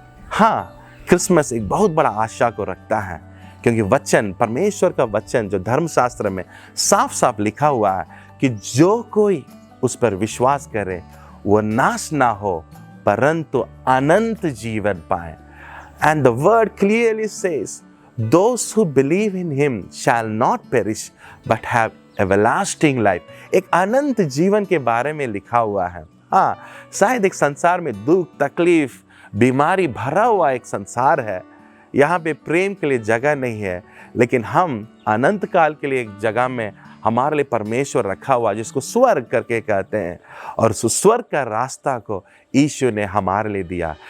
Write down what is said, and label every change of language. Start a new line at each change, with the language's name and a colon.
Hindi: हाँ, क्रिसमस एक बहुत बड़ा आशा को रखता है, क्योंकि वचन, परमेश्वर का वचन जो धर्मशास्त्र में साफ साफ लिखा हुआ है कि जो कोई उस पर विश्वास करे वो नाश ना हो परंतु अनंत जीवन पाए।
English: And the word clearly says those who believe in him shall not perish but have everlasting life.
Hindi: एक अनंत जीवन के बारे में लिखा हुआ है। हाँ, शायद एक संसार में दुख, तकलीफ, बीमारी भरा हुआ एक संसार है, यहाँ पे प्रेम के लिए जगह नहीं है, लेकिन हम अनंत काल के लिए एक जगह में हमारे लिए परमेश्वर रखा हुआ, जिसको स्वर्ग करके कहते हैं, और उस स्वर्ग का रास्ता को यीशु ने हमारे लिए दिया।